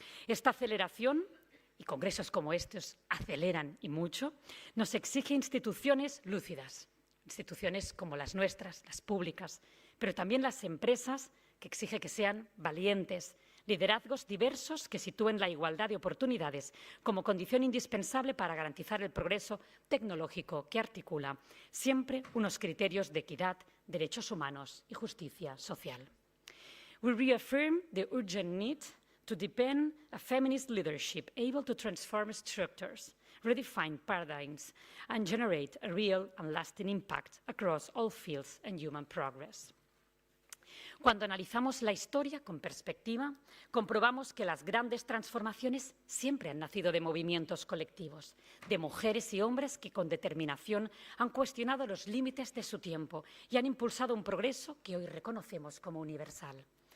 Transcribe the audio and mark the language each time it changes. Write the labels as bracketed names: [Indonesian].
[Spanish] Esta aceleración, y congresos como estos aceleran y mucho, nos exige instituciones lúcidas, instituciones como las nuestras, las públicas, pero también las empresas, que exige que sean valientes, liderazgos diversos que sitúen la igualdad de oportunidades como condición indispensable para garantizar el progreso tecnológico que articula siempre unos criterios de equidad, derechos humanos y justicia social. [English] We reaffirm the urgent need to deepen a feminist leadership able to transform structures, redefine paradigms, and generate a real and lasting impact across all fields and human progress. [Spanish] Cuando analizamos la historia con perspectiva, comprobamos que las grandes transformaciones siempre han nacido de movimientos colectivos, de mujeres y hombres que con determinación han cuestionado los límites de su tiempo y han impulsado un progreso que hoy reconocemos como universal.